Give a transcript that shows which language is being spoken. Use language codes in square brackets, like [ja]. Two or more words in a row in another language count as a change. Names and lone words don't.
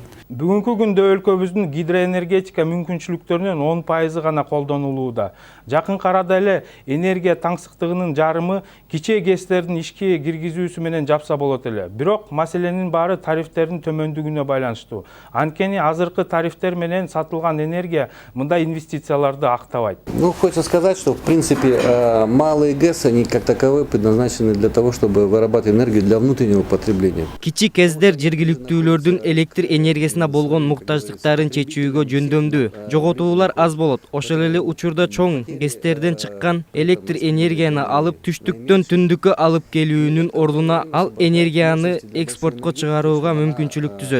[ky] Бүгүнкү күндө өлкөбүздүн гидроэнергетика мүмкүнчүлүктөрүнүн 10% гана колдонулууда. Жакын арада эле энергия таңсыктыгынын жарымы кичээ ГЭСтердин ишке киргизүүсү менен жапса болот эле. Бирок маселенин баары тарифтердин төмөндүгүнө байланыштуу. Анткени азыркы тарифтер менен сатылган энергия мындай инвестицияларды актабайт. [ru] Хочется сказать, что в принципе малые ГЭС, они как таковые предназначены для того, чтобы вырабатывать энергию для внутреннего потребления. [ky] Кичи ГЭСдер жергиликтүүлөрдүн электр энергиясына болгон муктаждыктарын чечүүгө жөндөмдүү. Жоготуулар аз болот. Ошол эле учурда чоң ГЭСтерден чыккан электр энергияны алып түштүктөн түндүккө алып келүүнүн ордуна ал энергияны экспортко чыгарууга мүмкүнчүлүк түзөт.